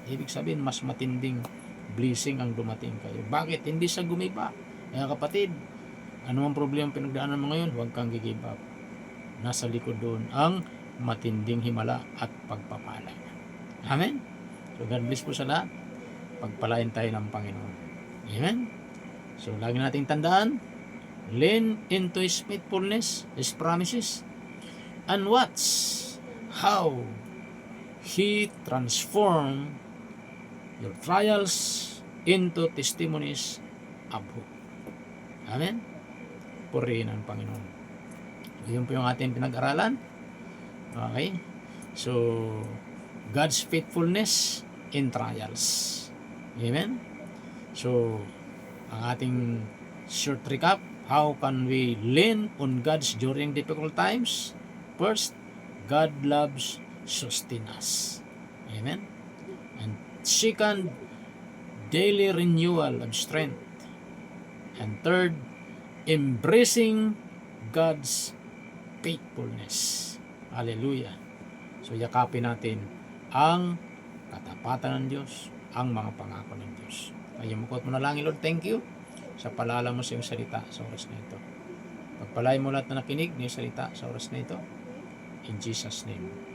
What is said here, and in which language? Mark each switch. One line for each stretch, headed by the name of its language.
Filipino: Ibig sabihin, mas matinding blessing ang dumating kayo. Bakit? Hindi siya gumiba. Kaya kapatid, ano ang problema pinagdaanan mo ngayon? Huwag kang give up. Nasa likod doon ang matinding himala at pagpapala. Amen? So
English: God bless
Filipino: po sa lahat. Pagpalain tayo ng Panginoon. Amen? So lagi nating tandaan,
English: lean into His faithfulness, His promises, and watch how He transform your trials into testimonies of hope.
Filipino: Amen? Purihin ang Panginoon. Yun po yung ating pinag-aralan. Okay?
English: So, God's faithfulness in trials. Amen? So,
Filipino: ang ating
English: short recap, how can we lean on God's during difficult times? First, God loves sustain us. Amen? And second, daily renewal of strength. And third, embracing God's faithfulness. Hallelujah.
Filipino: So, yakapin natin ang katapatan ng Diyos, ang mga pangako ng Diyos. Ay, mukot mo na lang, Lord,
English: thank you
Filipino: sa palala mo sa iyong salita sa oras na ito. Pagpalain mo lahat na nakinig ng salita sa oras na ito.
English: In Jesus' name.